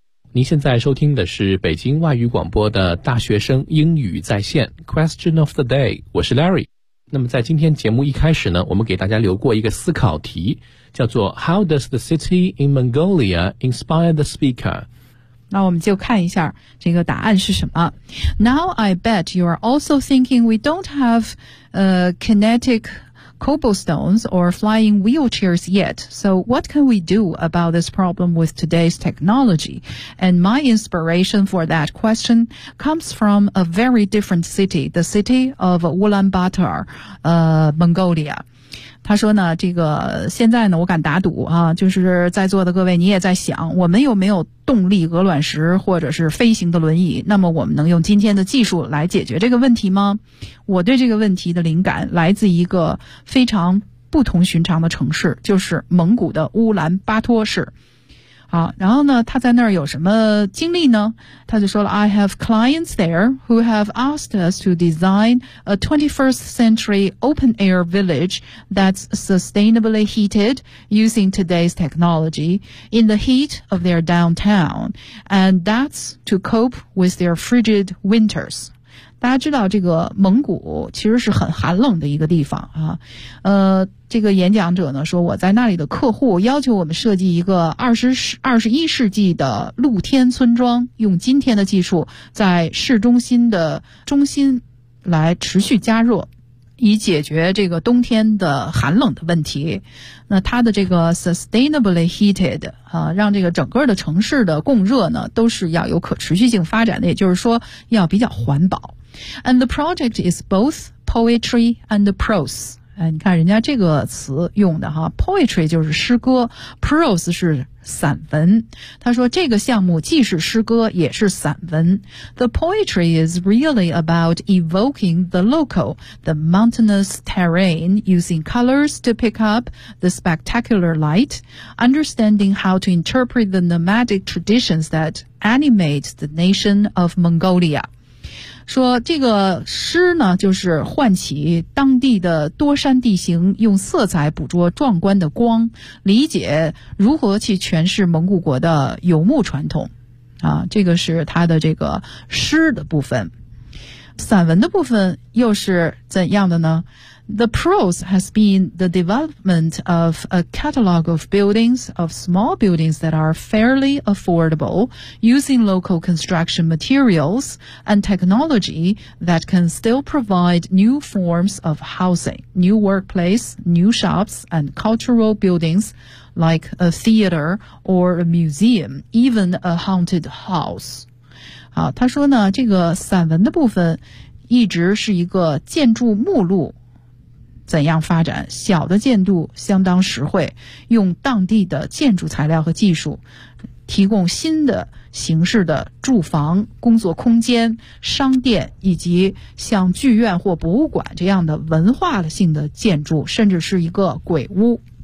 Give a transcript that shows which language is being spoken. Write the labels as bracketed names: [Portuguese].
[Chinese] 您现在收听的是北京外语广播的大学生英语在线 Question of the Day， 我是 Larry。那么在今天节目一开始呢，我们给大家留过一个思考题，叫做 How does the city in Mongolia inspire the speaker？那我们就看一下这个答案是什么。 [English] Now I bet you are also thinking we don't have kinetic cobblestones or flying wheelchairs yet. So what can we do about this problem with today's technology? And my inspiration for that question comes from a very different city, the city of Ulaanbaatar, Mongolia. [Chinese] 他说呢，这个现在呢，我敢打赌啊，就是在座的各位，你也在想，我们有没有动力鹅卵石或者是飞行的轮椅？那么我们能用今天的技术来解决这个问题吗？我对这个问题的灵感来自一个非常不同寻常的城市，就是蒙古的乌兰巴托市。好，然后呢，他在那儿有什么经历呢？ [English] 他就说了，I have clients there who have asked us to design a 21st century open air village that's sustainably heated using today's technology in the heat of their downtown, and that's to cope with their frigid winters. [Chinese] 大家知道这个蒙古其实是很寒冷的一个地方啊，这个演讲者呢说，我在那里的客户要求我们设计一个二十一世纪的露天村庄，用今天的技术在市中心的中心来持续加热，以解决这个冬天的寒冷的问题。那它的这个 sustainably heated 啊，让这个整个的城市的供热呢都是要有可持续性发展的，也就是说要比较环保。 [English] And the project is both poetry and prose. [Chinese] 哎，你看人家这个词用的哈 ，poetry 就是诗歌 ，prose 是散文。他说这个项目既是诗歌也是散文。 [English] The poetry is really about evoking the local, the mountainous terrain, using colors to pick up the spectacular light, understanding how to interpret the nomadic traditions that animate the nation of Mongolia. [Chinese] 说这个诗呢，就是唤起当地的多山地形，用色彩捕捉壮观的光，理解如何去诠释蒙古国的游牧传统。啊，这个是他的这个诗的部分。散文的部分又是怎样的呢？ [English] The prose has been the development of a catalog of buildings, of small buildings that are fairly affordable, using local construction materials and technology that can still provide new forms of housing, new workplace, new shops and cultural buildings like a theater or a museum, even a haunted house. [Chinese] 好，他说呢，这个散文的部分一直是一个建筑目录。怎样发展小的建筑相当实惠，用当地的建筑材料和技术提供新的形式的住房、工作空间、商店，以及像剧院或博物馆这样的文化性的建筑，甚至是一个鬼屋。